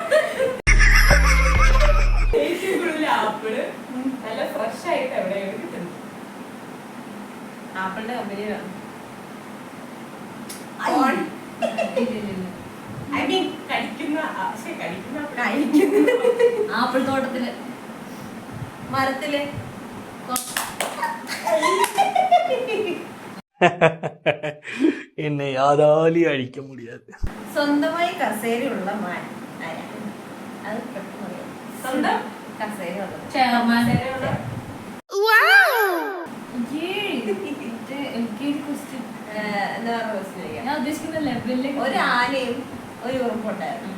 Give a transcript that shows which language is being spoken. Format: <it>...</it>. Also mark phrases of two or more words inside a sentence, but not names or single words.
<ml>ഏറ്റവും കൂടുതൽ ആപ്പിള് നല്ല ഫ്രഷ് ആയിട്ട് എവിടെയാണ് കിട്ടുന്നത്? ആപ്പിളിന്റെ കമ്പനിയിലാണ്.</ml> <en>I mean</en> <ml>കഴിക്കുന്ന ആപ്പിൾ തോട്ടത്തില്, മരത്തില്,</ml> <ta>என்னை யாராலையும் அழிக்க முடியாது.</ta> <ml>സ്വന്തമായി കസേരയുള്ള മാൻ ആരാണ്? അത് പെട്ടെന്ന് അറിയാം. സ്വന്തം കസേരയുള്ളത് ചെയർമാൻ. എന്താ പറയുക? ഞാൻ ഉദ്ദേശിക്കുന്ന ലെവലില് ഒരു ആനയും ഒരു ഉറുമ്പുണ്ടായിരുന്നു.</ml>